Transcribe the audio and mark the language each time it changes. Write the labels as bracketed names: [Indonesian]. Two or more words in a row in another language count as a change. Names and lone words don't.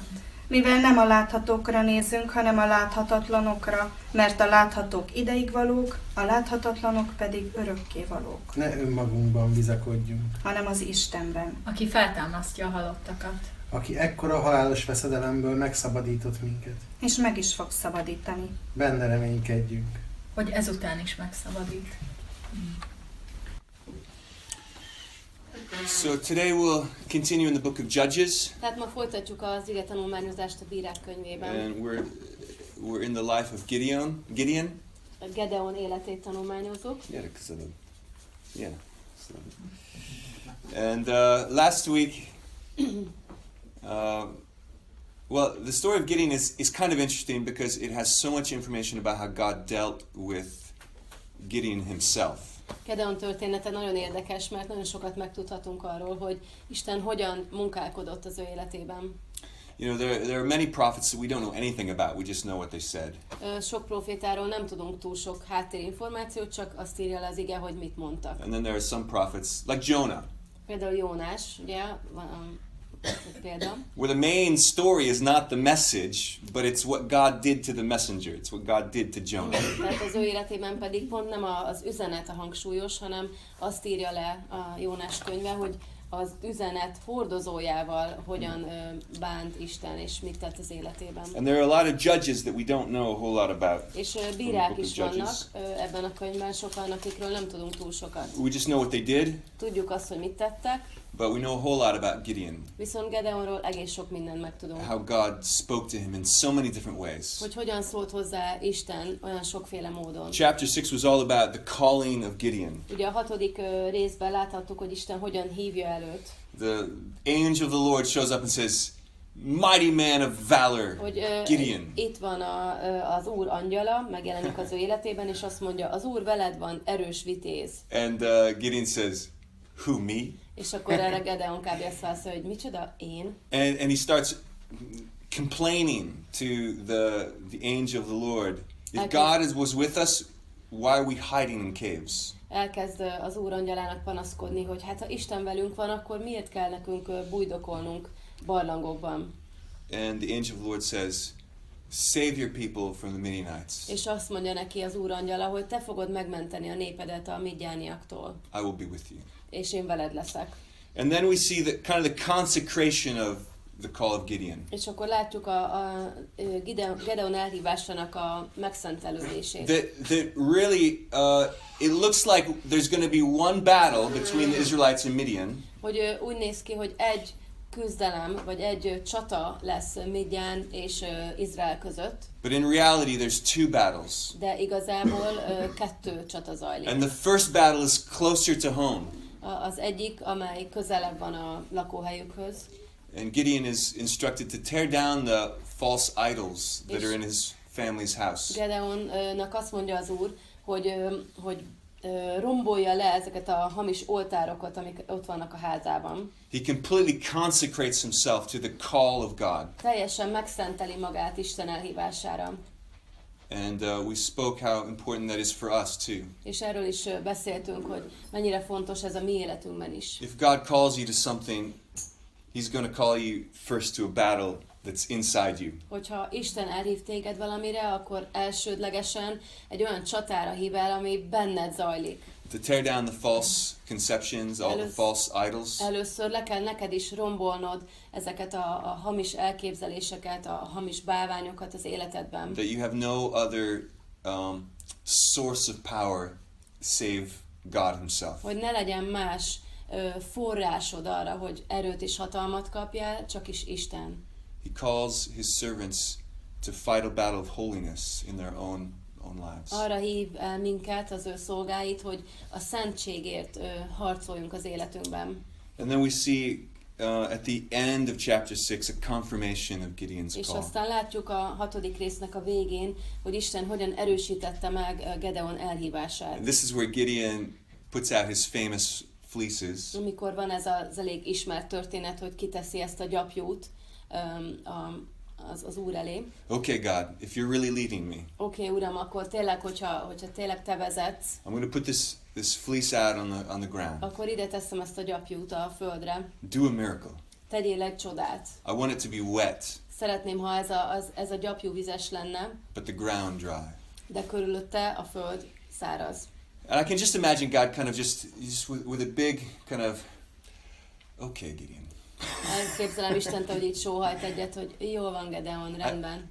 [Hungarian] Mivel nem a láthatókra nézünk, hanem a láthatatlanokra, mert a láthatók ideigvalók, a láthatatlanok pedig örökkévalók, Ne önmagunkban bizakodjunk. hanem az Istenben. Aki feltámasztja a halottakat. Aki ekkora halálos veszedelemből megszabadított minket. És meg is fog szabadítani. Benne reménykedjünk. Hogy ezután is megszabadít. [English] So today we'll continue in the book of Judges, [Hungarian] Tehát ma folytatjuk az ige tanulmányozást a Bírák könyvében. [English] and we're in the life of Gideon. [Hungarian] Gedeon életét tanulmányozzuk. [English] Yeah. And last week, well, the story of Gideon is kind of interesting because it has so much information about how God dealt with Gideon himself. [Hungarian] Gedeon története nagyon érdekes, mert nagyon sokat megtudhatunk arról, hogy Isten hogyan munkálkodott az ő életében. [English] You know, there are many prophets that we don't know anything about. We just know what they said. [Hungarian] Sok profétáról nem tudunk túl sok háttérinformációt, csak azt írja le az ige, hogy mit mondtak. [English] And then there are some prophets, like Jonah, [Hungarian] Például Jónás, ugye, van példa. [English] where the main story is not the message, but it's what God did to the messenger. It's what God did to Jonah. [Hungarian] Tehát az ő életében pedig pont nem az üzenet a hangsúlyos, hanem azt írja le a Jónás könyve, hogy az üzenet hordozójával hogyan bánt Isten, és mit tett az életében. [English] And there are a lot of judges that we don't know a whole lot about. [Hungarian] És bírák is vannak ebben a könyvben, sokan, akikről nem tudunk túl sokat. [English] We just know what they did, [Hungarian] Tudjuk azt, hogy mit tettek, [English] but we know a whole lot about Gideon. [Hungarian] viszont Gedeonról egész sok mindent megtudunk. [English] How God spoke to him in so many different ways. [Hungarian] Hogy hogyan szólt hozzá Isten olyan sokféle módon. [English] Chapter 6 was all about the calling of Gideon. [Hungarian] Ugye a 6. részben láthattuk, hogy Isten hogyan hívja előtt. [English] The angel of the Lord shows up and says, mighty man of valor, [Hungarian] hogy Gideon. itt van az Úr angyala, megjelenik az ő életében, és azt mondja, az Úr veled van, erős vitéz. [English] And Gideon says, who, me? [Hungarian] És akkor erre Gedeon kb. Azt válaszolja, hogy micsoda, én? [English] And he starts complaining to the angel of the Lord. If God was with us, why are we hiding in caves? [Hungarian] Elkezd az Úr angyalának panaszkodni, hogy hát ha Isten velünk van, akkor miért kell nekünk bújdokolnunk barlangokban? [English] And the angel of the Lord says, save your people from the Midianites. [Hungarian] És azt mondja neki az Úr angyala, hogy te fogod megmenteni a népedet a midjániaktól. [English] I will be with you. [Hungarian] És én veled leszek. [English] And then we see the consecration of the call of Gideon. [Hungarian] És akkor látjuk a Gedeon elhívásának a megszentelődését. [English] That really, it looks like there's going to be one battle between the Israelites and Midian. [Hungarian] Hogy úgy néz ki, hogy egy küzdelem, vagy egy csata lesz Midján és Izrael között. [English] But in reality, there's two battles. [Hungarian] De igazából kettő csata zajlik. [English] And the first battle is closer to home. [Hungarian] Az egyik, amely közelebb van a lakóhelyükhöz. [English] And Gideon is instructed to tear down the false idols that are in his family's house. [Hungarian] Gedeonnak azt mondja az Úr, hogy rombolja le ezeket a hamis oltárokat, amik ott vannak a házában. [English] He completely consecrates himself to the call of God. [Hungarian] Teljesen megszenteli magát Isten elhívására. [English] And we spoke how important that is for us too. [Hungarian] És erről is beszéltünk, hogy mennyire fontos ez a mi életünkben is. [English] If God calls you to something, He's going to call you first to a battle that's inside you. [Hungarian] Hogyha Isten elhív téged valamire, akkor elsődlegesen egy olyan csatára hív el, ami benned zajlik. [English] To tear down the false conceptions, all the false idols. [Hungarian] Először le kell neked is rombolnod ezeket a hamis elképzeléseket, a hamis bálványokat az életedben. [English] That you have no other source of power save God Himself. [Hungarian] Hogy ne legyen más forrásod arra, hogy erőt és hatalmat kapjál, csak is Isten. [English] He calls His servants to fight a battle of holiness in their own lives. [Hungarian] Arra hív el minket, az ő szolgáit, hogy a szentségért harcoljunk az életünkben. [English] And then we see at the end of chapter 6 a confirmation of Gideon's [Hungarian] És [English] call. [Hungarian] aztán látjuk a 6. résznek a végén, hogy Isten hogyan erősítette meg Gedeon elhívását. [English] And this is where Gideon puts out his famous fleeces. [Hungarian] Amikor van ez az elég ismert történet, hogy kiteszi ezt a gyapjút az Úr elé. [English] Okay, God, if you're really leading me, [Hungarian] Oké, Uram, akkor tényleg, hogyha tényleg te vezetsz, [English] I'm going to put this fleece out on the ground. [Hungarian] akkor ide teszem ezt a gyapjút a földre. [English] Do a miracle. [Hungarian] Tegyél egy csodát. [English] I want it to be wet, [Hungarian] Szeretném, ha ez a gyapjú vizes lenne, [English] but the ground dry. [Hungarian] de körülötte a föld száraz. [English] And I can just imagine God kind of just with a big kind of, okay, Gideon. [Hungarian] Elképzelem Istent, hogy így sóhajt egyet, hogy jól van, Gedeon, rendben.